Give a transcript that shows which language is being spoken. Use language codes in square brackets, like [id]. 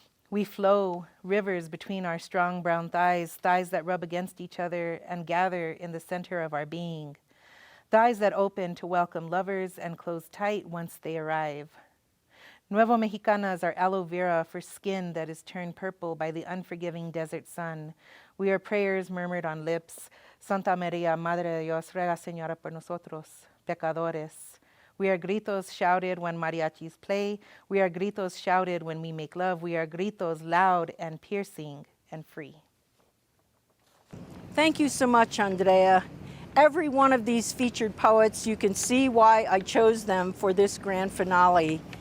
[en] We flow rivers between our strong brown thighs, thighs that rub against each other and gather in the center of our being. Thighs that open to welcome lovers and close tight once they arrive. Nuevo Mexicanas are aloe vera for skin that is turned purple by the unforgiving desert sun. We are prayers murmured on lips. [es] Santa María, Madre de Dios, ruega Señora por nosotros, pecadores. [en] We are gritos shouted when mariachis play. We are gritos shouted when we make love. We are gritos loud and piercing and free. Thank you so much, Andrea. Every one of these featured poets, you can see why I chose them for this grand finale.